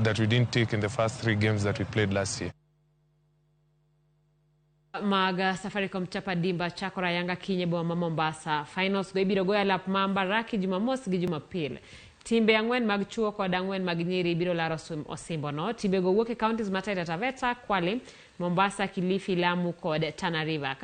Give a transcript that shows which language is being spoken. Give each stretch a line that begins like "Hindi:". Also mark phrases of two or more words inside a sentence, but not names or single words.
English: that we didn't take in the first 3 games that we played last year.
Luo (Kenya and Tanzania): Maga Safaricom chapa dimba chakore yanga kiny boma Mombasa. Finals go ibiro goya lap Mbaraki Jumamos gi Jumapil. Timbe ang'wen mag chuo kod ang'wen mag nyiri biro laro osimbo no. Timbe go wuok e counties Taita Taveta, Kwale, Mombasa, Kilifi, Lamu kod Tana River.